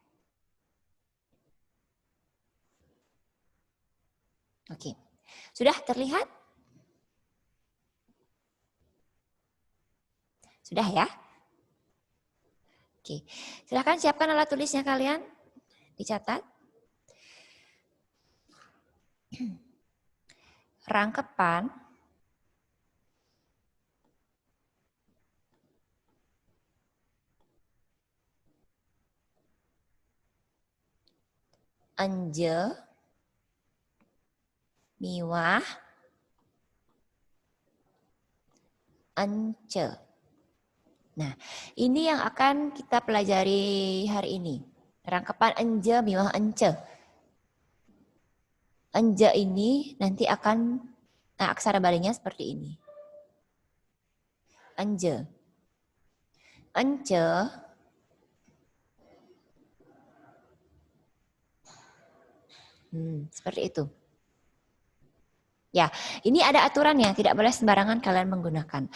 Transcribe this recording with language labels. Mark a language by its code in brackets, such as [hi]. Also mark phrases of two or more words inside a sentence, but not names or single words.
[id] Oke, sudah terlihat? Sudah ya? Oke, silahkan siapkan alat tulisnya kalian, dicatat. [ban] Rangkepan anje, miwah, ence. [id] Nah, ini yang akan kita pelajari hari ini. [ban] Rangkepan anje, miwah, ence. [id] Anje ini nanti akan, aksara Balinya seperti ini. Anje. Ence seperti itu. Ya, ini ada aturannya, tidak boleh sembarangan kalian menggunakan.